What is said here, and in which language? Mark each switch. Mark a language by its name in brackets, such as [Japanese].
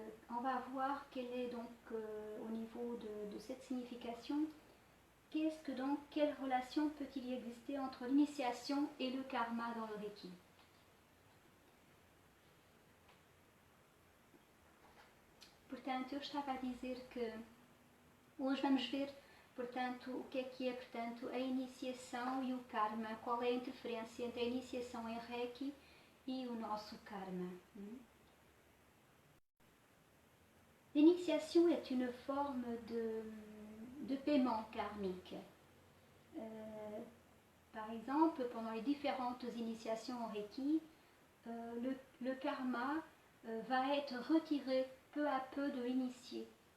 [French] On va voir quelle est donc au niveau de cette signification. Quelle relation peut-il y exister entre l'initiation et le karma dans le Reiki? [Portuguese] Portanto, eu estava a dizer que hoje vamos ver, portanto, o que é, portanto, a iniciação e o karma, qual é a interferência entre a iniciação em Reiki e o nosso karma. [French] L'initiation est une forme de paiement karmique. Par exemple, pendant les différentes initiations en Reiki, le karma va être retiré peu à peu de l'initié.